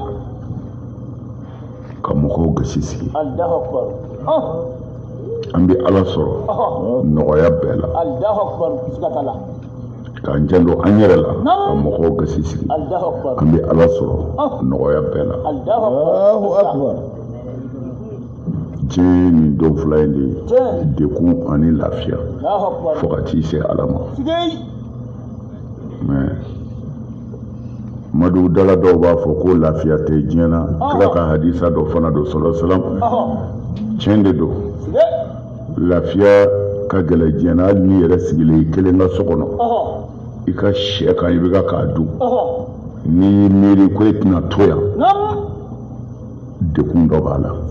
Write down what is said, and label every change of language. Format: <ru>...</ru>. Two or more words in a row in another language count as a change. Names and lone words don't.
<bm>ka mɔgɔw gasi sigi an bɛ Ala sɔrɔ nɔgɔya bɛɛ la k'an janto an yɛrɛ la ka mɔgɔw gasi sigi an bɛ Ala sɔrɔ nɔgɔya bɛɛ la diɲɛ nin don fila in de ye dekun ani lafiya fo ka t'i se Ala ma mais Madu dala dɔw b'a fɔ ko lafiya tɛ diɲɛ na kira ka hadisa dɔ fana don</bm> <ar>صلى الله عليه وسلم</ar> <bm>tiɲɛ de don lafiya ka gɛlɛn diɲɛ na hali n'i yɛrɛ sigilen i kelen ka so kɔnɔ i ka sɛ kan i bɛ ka k'a dun n'i y'i miiri ko i tɛna to yan dekun dɔ b'a la</bm>